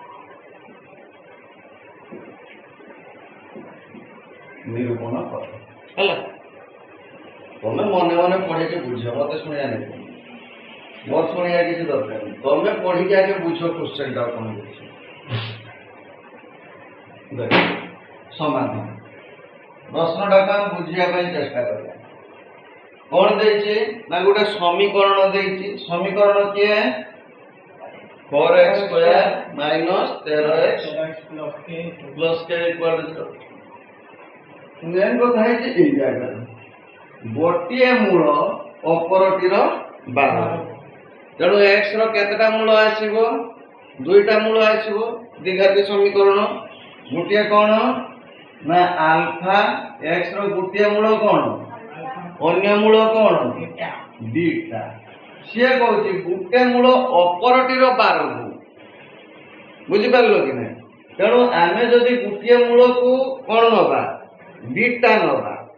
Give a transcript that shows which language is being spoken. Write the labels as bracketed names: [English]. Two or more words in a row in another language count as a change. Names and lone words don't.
[Odia] ନିରୂପଣ କର ହେଲା ତମେ ମନେ ମନେ ପଢିକି ବୁଝ ମତେ ଶୁଣିବା ନାହିଁ ମୋର ଶୁଣିବା କିଛି ଦରକାର ନାହିଁ ତମେ ପଢିକି ଆଗେ ବୁଝ କ୍ୱେଶ୍ଚନଟା କଣ ଦେଇଛି ଦେଖ ସମାଧାନ ପ୍ରଶ୍ନଟାକୁ ଆମେ ବୁଝିବା ପାଇଁ ଚେଷ୍ଟା କରିବା କଣ ଦେଇଛି ନା ଗୋଟେ ସମୀକରଣ ଦେଇଛି ସମୀକରଣ କିଏ [English] 4x square minus 13x plus k equal [Odia] to 0 ମେନ୍ କଥା ହେଇଛି ଏଇ ଜାଗାରେ ଗୋଟିଏ ମୂଳ ଅପରଟିର 12 ତେଣୁ x ର କେତେଟା ମୂଳ ଆସିବ ଦୁଇଟା ମୂଳ ଆସିବ ଦ୍ୱିଘାତୀ ସମୀକରଣ ଗୋଟିଏ କଣ ନା ଆଲଫା x ର ଗୋଟିଏ ମୂଳ କଣ ଅନ୍ୟ ମୂଳ କଣ ବିଟା ସିଏ କହୁଛି ଗୋଟେ ମୂଳ ଅପରଟିର 12 ଗୁଣ ବୁଝିପାରିଲ କି ନାହିଁ ତେଣୁ ଆମେ ଯଦି ଗୋଟିଏ ମୂଳକୁ କଣ ନବା ବିଟା ନବା